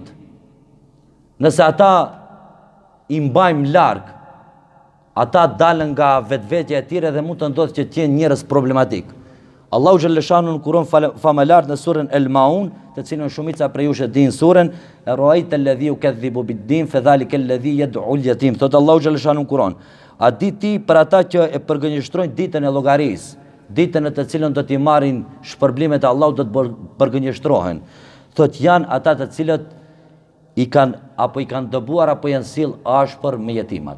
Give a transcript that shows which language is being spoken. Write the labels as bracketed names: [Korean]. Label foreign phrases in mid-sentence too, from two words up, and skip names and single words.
[Albanian] Nëse ata i mbajmë larg, ata dalën nga vetvetja e tyre dhe mund të ndodhë që të jenë njerëz problematik. Allahu xhaleshanu në Kur'an famëlar në surën El Maun, të cilën shumica prej jush e dinë surën, [Arabic] أرأيت الذي يكذب بالدين فذلك الذي يدع اليتيم. [Albanian] Thot Allahu xhaleshanu në Kur'an, a di ti për ata që e përgënjështrojnë ditën e llogarisë, ditën në të cilën do t'i marrin shpërblimet e Allahut, do të përgënjështrohen. Thot janë ata të cilët i kanë dëbuar apo janë sill ashpër me jetimat.